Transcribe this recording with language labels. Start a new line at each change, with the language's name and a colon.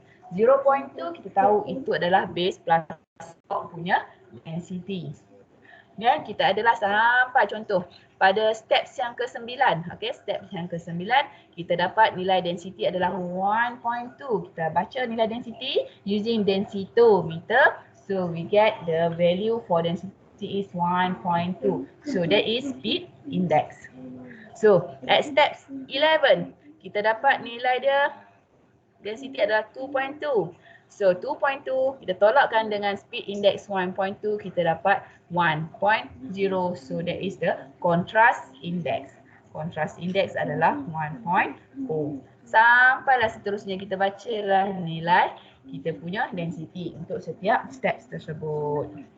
Malay: 0.2 kita tahu itu adalah base plus stock punya density. Dan kita adalah sampai contoh pada steps yang ke-9. Okay, steps yang ke-9 kita dapat nilai density adalah 1.2. Kita baca nilai density using densitometer.
English: So we get the value for density is 1.2. So that is speed index. So at steps 11
Malay: kita dapat nilai dia density adalah 2.2. So 2.2 kita tolakkan dengan speed index 1.2, kita dapat 1.0.
English: So that is the contrast index.
Malay: Contrast index adalah 1.0. Sampailah seterusnya kita bacalah nilai kita punya density untuk setiap steps tersebut.